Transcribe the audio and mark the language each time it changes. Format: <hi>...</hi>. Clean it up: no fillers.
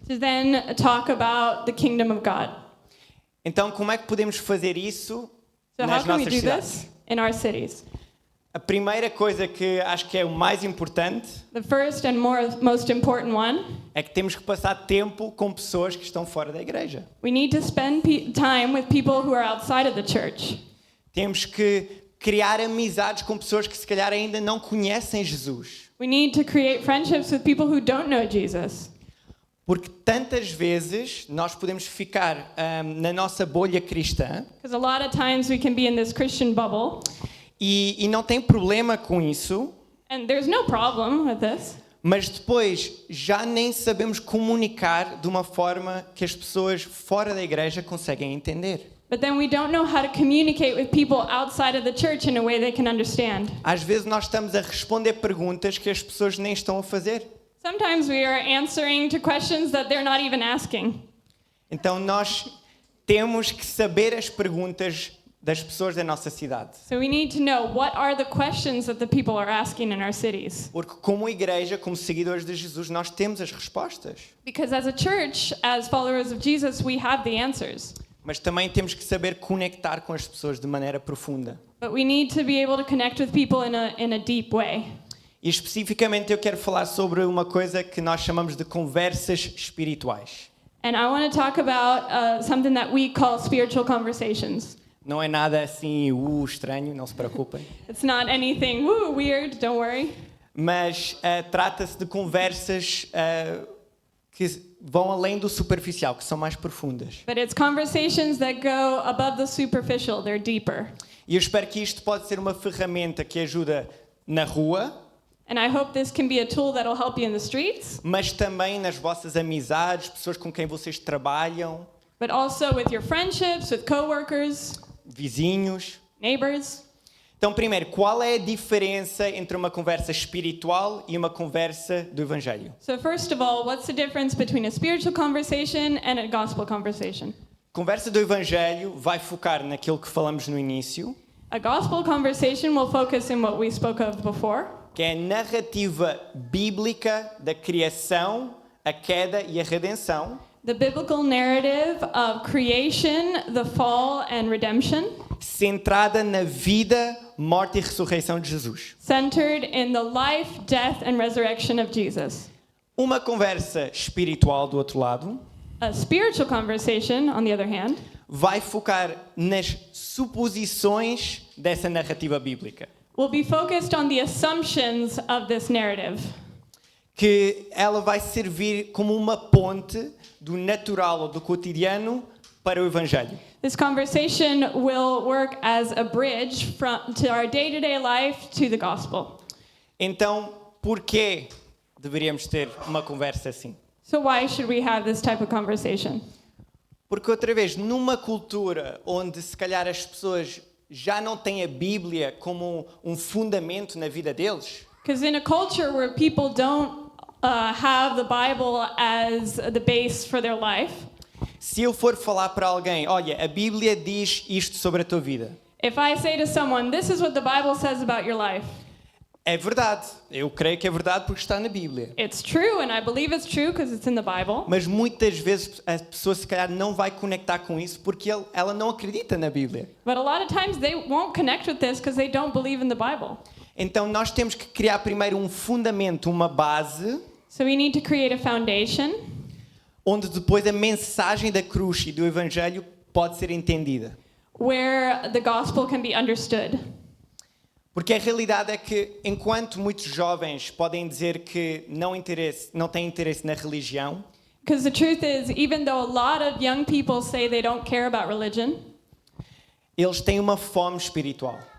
<en>to then talk about the kingdom of God.</en> <pt>Então, como é que podemos fazer isso</pt> <en>So how</en> <pt>nas</pt> <en>can we</en> <pt>nossas</pt> <en>do</en> <pt>cidades?</pt> <en>this in our cities?</en> <pt>A primeira coisa que acho que é o mais importante</pt> <en>The first and most important one,</en> <pt>é que temos que passar tempo com pessoas que estão fora da igreja.</pt> <en>we need to spend time with people who are outside of the church.</en> <pt>Temos que criar amizades com pessoas que se calhar ainda não conhecem Jesus.</pt> <en>We need to create friendships with people who don't know Jesus.</en> <pt>Porque tantas vezes nós podemos ficar na nossa bolha cristã</pt> <en>Because a lot of times we can be in this Christian bubble,</en> <pt>e não tem problema com isso,</pt> <en>and there's no problem with this.</en> <pt>mas depois já nem sabemos comunicar de uma forma que as pessoas fora da igreja conseguem entender.</pt> <en>But then we don't know how to communicate with people outside of the church in a way they can understand.</en> <pt>Às vezes nós estamos a responder perguntas que as pessoas nem estão a fazer.</pt> <en>Sometimes we are answering to questions that they're not even asking.</en> <pt>Então nós temos que saber as perguntas das pessoas da nossa cidade.</pt> <en>So we need to know what are the questions that the people are asking in our cities.</en> <pt>Porque como igreja, como seguidores de Jesus, nós temos as respostas.</pt> <en>Because as a church, as followers of Jesus, we have the answers.</en> <pt>Mas também temos que saber conectar com as pessoas de maneira profunda.</pt> <en>But we need to be able to connect with people in a deep way.</en> <pt>E especificamente eu quero falar sobre uma coisa que nós chamamos de conversas espirituais.</pt> <en>And I want to talk about something that we call spiritual conversations.</en> <pt>Não é nada assim estranho, não se preocupem.</pt> <en>It's not anything weird, don't worry.</en> <pt>Mas trata-se de conversas que vão além do superficial, que são mais profundas.</pt> <en>But it's conversations that go above the superficial, they're deeper.</en> <pt>E eu espero que isto pode ser uma ferramenta que ajuda na rua,</pt> <en>And I hope this can be a tool that will help you in the streets,</en> <pt>mas também nas vossas amizades, pessoas com quem vocês trabalham,</pt> <en>but also with your friendships, with coworkers,</en> <pt>vizinhos.</pt> <en>neighbors.</en> <pt>Então, primeiro, qual é a diferença entre uma conversa espiritual e uma conversa do Evangelho?</pt> <en>So first of all, what's the difference between a spiritual conversation and a gospel conversation?</en> <pt>Conversa do Evangelho vai focar naquilo que falamos no início,</pt> <en>A gospel conversation will focus in what we spoke of before,</en> <pt>que é a narrativa bíblica da criação, a queda e a redenção,</pt> <en>the biblical narrative of creation, the fall, and redemption,</en> <pt>centrada na vida, morte e ressurreição de Jesus.</pt> <en>centered in the life, death, and resurrection of Jesus.</en> <pt>Uma conversa espiritual, do outro lado,</pt> <en>A spiritual conversation, on the other hand,</en> <pt>vai focar nas suposições dessa narrativa bíblica.</pt> <en>will be focused on the assumptions of this narrative.</en> <pt>Que ela vai servir como uma ponte do natural ou do cotidiano para o Evangelho.</pt> <en>This conversation will work as a bridge to our day-to-day life to the gospel.</en> <pt>Então, por que deveríamos ter uma conversa assim?</pt> <en>So why should we have this type of conversation?</en> <pt>Porque outra vez, numa cultura onde se calhar as pessoas já não têm a Bíblia como um fundamento na vida deles,</pt> <en>Because in a culture where people don't have the Bible as the base for their life,</en> <pt>se eu for falar para alguém, olha, a Bíblia diz isto sobre a tua vida,</pt> <en>if I say to someone, this is what the Bible says about your life,</en> <pt>é verdade. Eu creio que é verdade porque está na Bíblia.</pt> <en>it's true, and I believe it's true because it's in the Bible.</en> <pt>Mas muitas vezes a pessoa se calhar não vai conectar com isso porque ela não acredita na Bíblia.</pt> <en>But a lot of times they won't connect with this because they don't believe in the Bible.</en> <pt>Então nós temos que criar primeiro um fundamento, uma base,</pt> <en>So we need to create a foundation</en> <pt>onde depois a mensagem da cruz e do Evangelho pode ser entendida.</pt> <en>where the gospel can be understood.</en> <pt>Porque a realidade é que, enquanto muitos jovens podem dizer que não têm interesse na religião,</pt> <en>Because the truth is, even though a lot of young people say they don't care about religion,</en> <pt>eles têm uma fome espiritual.</pt>